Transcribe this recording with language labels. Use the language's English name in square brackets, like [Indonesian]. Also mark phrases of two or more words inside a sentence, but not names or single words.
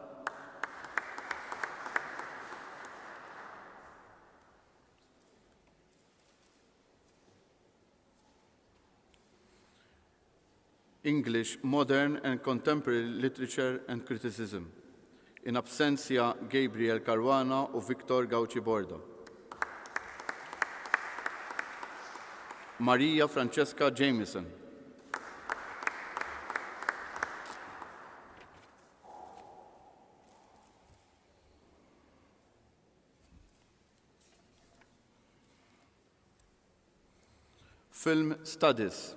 [English] English, Modern and Contemporary Literature and Criticism. [Latin] In absentia, [Maltese] Gabriel Caruana u Victor Gauci Borda. Maria Francesca Jameson. [English] Film Studies.